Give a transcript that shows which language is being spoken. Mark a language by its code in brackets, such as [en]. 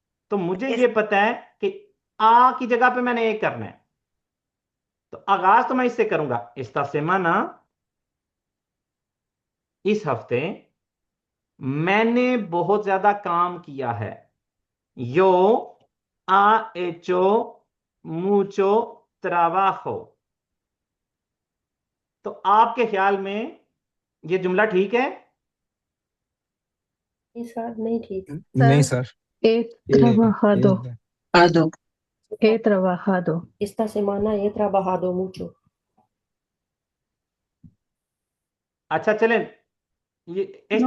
[hi] तो मुझे ये पता है कि आ की जगह पे मैंने ए करना है, तो आगाज तो मैं इससे करूंगा [es] esta semana, [hi] इस हफ्ते मैंने बहुत ज्यादा काम किया है। [es] यो ha hecho mucho trabajo। [hi] तो आपके ख्याल में ये जुमला ठीक है? ये सर नहीं ठीक। नहीं sir sir, [es] he ए trabajado, आदो he trabajado, Esta semana he trabajado mucho. [hi] अच्छा चलें, ये esta